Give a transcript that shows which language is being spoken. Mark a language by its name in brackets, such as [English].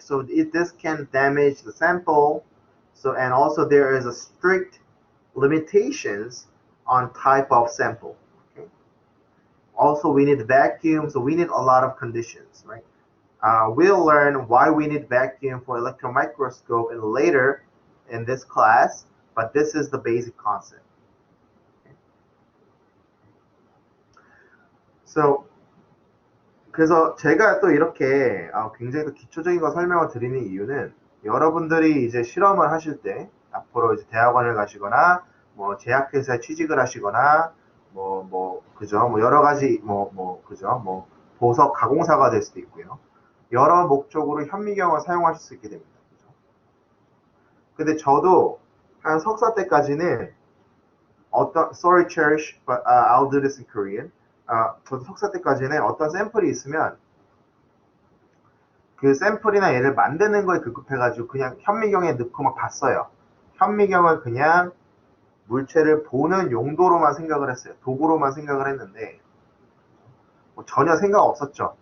[English] So this can damage the sample. So, and also there is a strict limitations on type of sample. Okay? Also, we need vacuum, so we need a lot of conditions, right? We'll learn why we need vacuum for electron microscope and later in this class, but this is the basic concept. [Korean] So, 그래서 제가 또 이렇게 굉장히 또 기초적인 거 설명을 드리는 이유는 여러분들이 이제 실험을 하실 때 앞으로 이제 대학원을 가시거나 뭐 제약회사에 취직을 하시거나 그죠? 뭐 여러 가지 그죠? 뭐 보석 가공사가 될 수도 있고요. 여러 목적으로 현미경을 사용하실 수 있게 됩니다. 그죠? 근데 저도 한 석사 때까지는 [English] sorry cherish, but I'll do this in Korean. [Korean] 저도 석사 때까지는 어떤 샘플이 있으면 그 샘플이나 얘를 만드는 거에 급급해가지고 그냥 현미경에 넣고 막 봤어요. 현미경을 그냥 물체를 보는 용도로만 생각을 했어요. 도구로만 생각을 했는데 뭐 전혀 생각 없었죠.